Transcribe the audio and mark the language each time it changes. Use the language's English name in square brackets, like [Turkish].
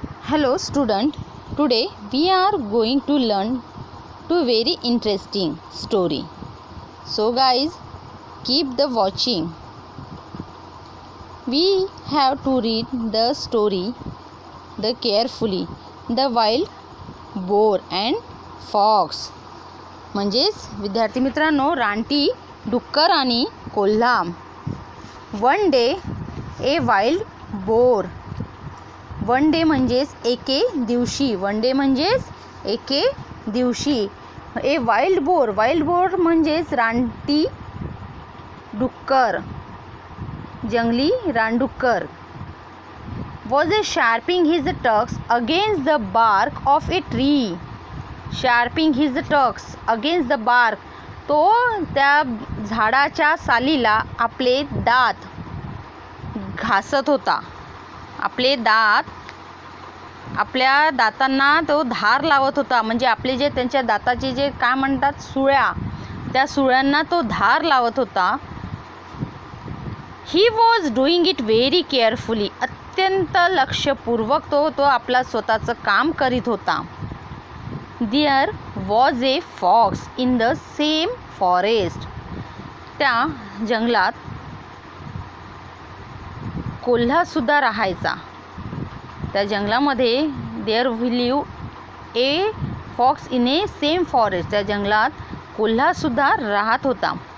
[English] Hello student, today we are going to learn two very interesting story. So guys, keep the watching. We have to read the story the carefully. The wild boar and fox. [Marathi] म्हणजेच विद्यार्थी मित्रांनो, रानटी डुक्कर आणि कोल्हा. [English] One day a wild boar. One day [Marathi] म्हणजेच एके दिवशी. [English] one day [Marathi] म्हणजेच एके दिवशी. [English] A wild boar. [Marathi] Wild boar म्हणजेच रानटी डुक्कर, जंगली रानडुक्कर. [English] was sharpening his tusks against the bark of a tree. Sharpening his tusks against the bark. [Marathi] तो त्या झाडाच्या सालीला आपले दात घासत होता. आपले दात, आपल्या दातांना तो धार लावत होता. म्हणजे आपले जे त्यांच्या दाताचे जे काय म्हणतात सुळ्या, त्या सुळ्यांना तो धार लावत होता. [English] He was doing it very carefully. [Marathi] अत्यंत लक्षपूर्वक तो आपला स्वतःचं काम करीत होता. [English] There was a fox in the same forest. [Marathi] त्या जंगलात कोल्हासुद्धा राहायचा. त्या जंगलामध्ये [English] There live a fox in a same forest. [Marathi] त्या जंगलात कोल्हासुद्धा राहत होता.